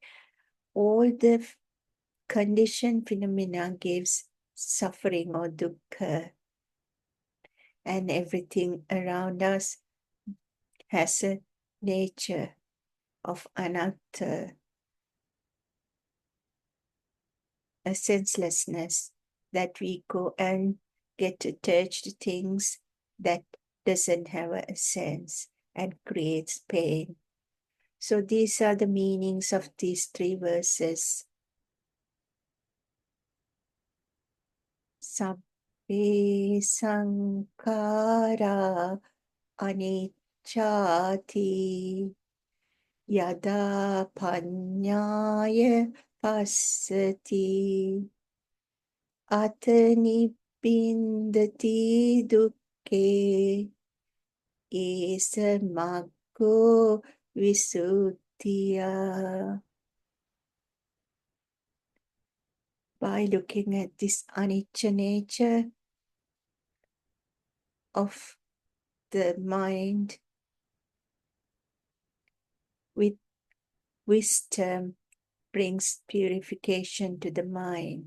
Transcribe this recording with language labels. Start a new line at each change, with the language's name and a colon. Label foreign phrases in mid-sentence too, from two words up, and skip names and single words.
English: All the conditioned phenomena gives suffering or dukkha, and everything around us has a nature of anatta, a senselessness, that we go and get attached to things that doesn't have a sense and creates pain. So these are the meanings of these three verses.
Pali: Sabbe sankara anicchati yada panyaya passati atani bindati dukke esa maggo visuddhiya.
English: By looking at this anicca nature of the mind with wisdom brings purification to the mind.